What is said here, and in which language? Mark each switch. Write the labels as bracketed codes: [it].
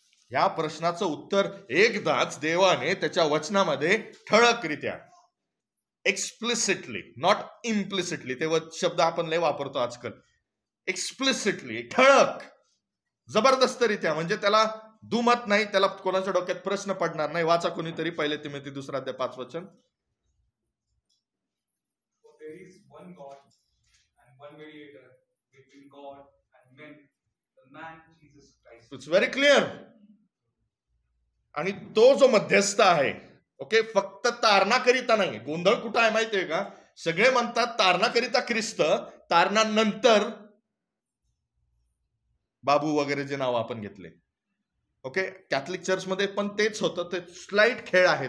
[mr] या प्रश्नाचं उत्तर एकदाच देवाने त्याच्या वचनामध्ये ठळकरित्या, [en] explicitly, not implicitly, [mr] ते शब्द आपण लय वापरतो आजकाल, एक्सप्लिसिटली, ठळक, जबरदस्तरित्या, म्हणजे त्याला दुमत नाही, त्याला कोणाच्या डोक्यात प्रश्न पडणार नाही. वाचा कोणीतरी पहिले तिमोथी 2 अध्याय 5 वचन. [en] There is one God and one mediator between God and men, the man Jesus Christ. It's very clear. [mr] आणि तो जो मध्यस्थ आहे, ओके, फक्त तारणाकरिता नाही. गोंधळ कुठं आहे माहितीये का? सगळे म्हणतात तारणाकरिता ख्रिस्त, तारणानंतर बाबू वगैरे जे नाव आपण घेतले. ओके, कॅथलिक चर्चमध्ये पण तेच होतं. ते स्लाइट खेळ आहे.